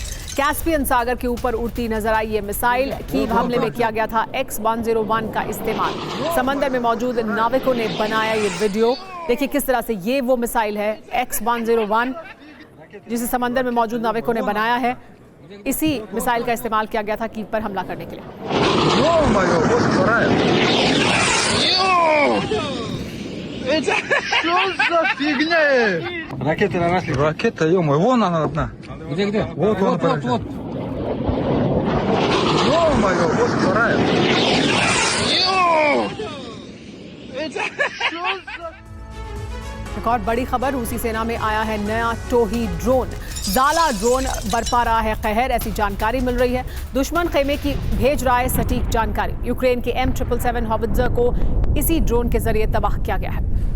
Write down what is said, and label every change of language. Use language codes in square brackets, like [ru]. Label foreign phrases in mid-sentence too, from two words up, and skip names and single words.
[hi] कैस्पियन सागर के ऊपर उड़ती नजर आई ये मिसाइल। कीव हमले में किया गया था X-101 का इस्तेमाल। समंदर में मौजूद नाविकों ने बनाया ये वीडियो। देखिए किस तरह से ये वो मिसाइल है X-101 जिसे समंदर में मौजूद नाविकों ने बनाया है। इसी मिसाइल का इस्तेमाल किया गया था कीव पर हमला करने के लिए। [ru] Ракеты наросли. Ракета, ё-моё, вон она одна. Где? Вот. Ё-моё, вот вторая. [hi] एक और बड़ी खबर, रूसी सेना में आया है नया टोही ड्रोन। ज़ाला ड्रोन बरपा रहा है कहर, ऐसी जानकारी मिल रही है। दुश्मन खेमे की भेज रहा है सटीक जानकारी। यूक्रेन के M777 हॉवित्ज़र को इसी ड्रोन के जरिए तबाह किया गया है।